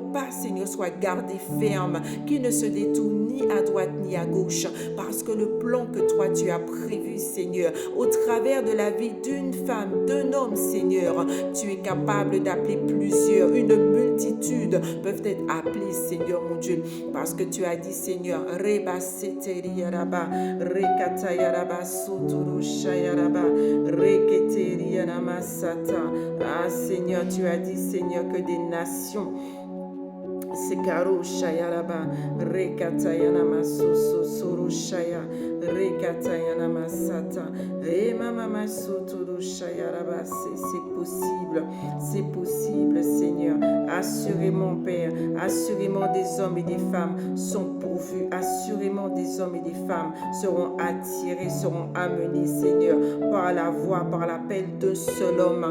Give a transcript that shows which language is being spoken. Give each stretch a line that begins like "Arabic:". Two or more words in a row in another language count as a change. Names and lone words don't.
French: pas, Seigneur, soit gardé ferme, qu'ils ne se détournent ni à droite ni à gauche, parce que le plan que toi tu as prévu, Seigneur, au travers de la vie d'une femme, d'un homme, Seigneur, tu es capable d'appeler plusieurs, une multitude peuvent être appelées, Seigneur mon Dieu, parce que tu as dit, Seigneur, Reba seteri yaraba, rekata yaraba, sotoro shayaraba, reketeri yarama sata. Ah Seigneur, tu as dit, Seigneur, que des nations Sekaro Shayaraba, Rekatayana Masoso Soro Shaya, Rekatayana Masata, Mama Masotoro Shayaraba, c'est possible, Seigneur. Assurément, Père, assurément des hommes et des femmes sont pourvus, assurément des hommes et des femmes seront attirés, seront amenés, Seigneur, par la voix, par l'appel d'un seul homme.